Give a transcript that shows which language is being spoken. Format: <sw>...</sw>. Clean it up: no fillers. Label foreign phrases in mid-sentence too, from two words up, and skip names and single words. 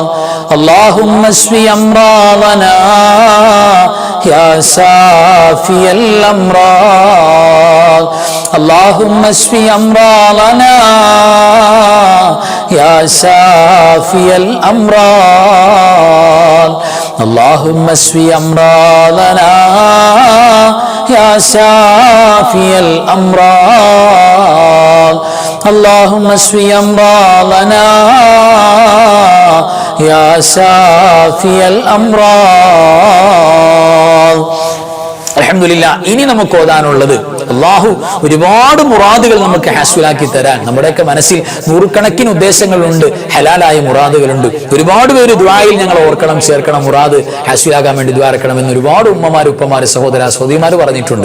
<ar>اللهم اشف أمراضنا يا شافي الأمراض. اللهم اشف أمراضنا يا شافي الأمراض. اللهم اشف امراضنا يا شافي الامراض. اللهم اشف امراضنا يا شافي الامراض. അൽഹംദുലില്ലാഹ്.</ar> <ml>ഇനി നമുക്ക് ഓതാനുള്ളത്, അല്ലാഹു ഒരുപാട് മുറാദുകൾ നമുക്ക് ഹാസ്വലാക്കി തരാൻ. നമ്മുടെയൊക്കെ മനസ്സിൽ നൂറുകണക്കിന് ഉദ്ദേശങ്ങളുണ്ട്, ഹലാലായ മുറാദുകളുണ്ട്. ഒരുപാട് പേര് ദുആയിൽ ഞങ്ങൾ ഓർക്കണം, ചേർക്കണം, മുറാദ് ഹാസ്വലാകാൻ വേണ്ടി ദുആ ഇറക്കണമെന്ന് ഒരുപാട് ഉമ്മമാര്, ഉപ്പമാര്, സഹോദര സഹോദരിമാര് പറഞ്ഞിട്ടുണ്ട്.</ml>